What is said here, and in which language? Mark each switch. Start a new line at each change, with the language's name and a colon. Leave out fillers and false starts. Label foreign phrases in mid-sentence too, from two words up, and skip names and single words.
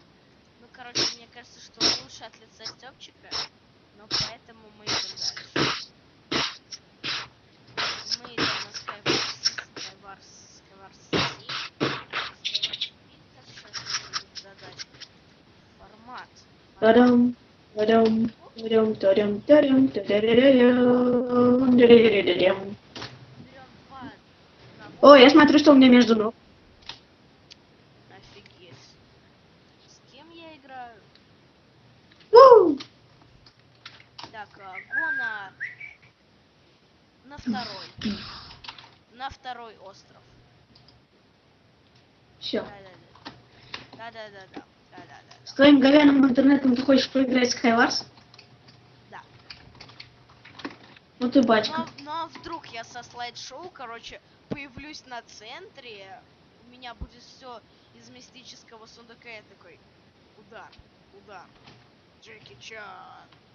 Russian: Ну, короче, мне кажется, что лучше от лица Стёпчика, но поэтому мы идем дальше. Мы идем на Skywars City. Как сейчас выглядит задачка? Формат. Та-дам, та-дам, та-дам, та-дам, та-дам, та-да-да-да-дам, да-да-да-да-дам. Берем два О, я набора. смотрю, что у меня между ног. Офигеть. С кем я играю? У! Так, го на второй. На второй остров. Всё. Да-да-да. Да-да-да-да. Да-да-да-да. С твоим говяным интернетом ты хочешь поиграть в Skywars? Да. Ну ты батька. Но вдруг я со слайд-шоу, короче, появлюсь на центре, у меня будет все из мистического сундука, я такой, удар, удар, Джеки Чан.